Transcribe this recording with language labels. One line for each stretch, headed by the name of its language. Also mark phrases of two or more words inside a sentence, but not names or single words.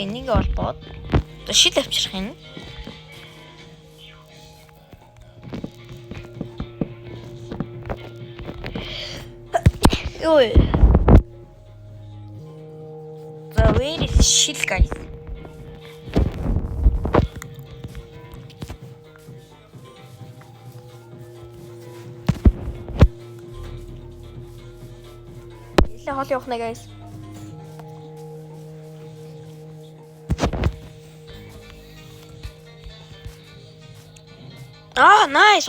Mongolian: Энийг олбоод одоо шил авчрах юм. Ой.
English: За where is shit guys?
Mongolian: Хол явах нэ guys.
English: Nice.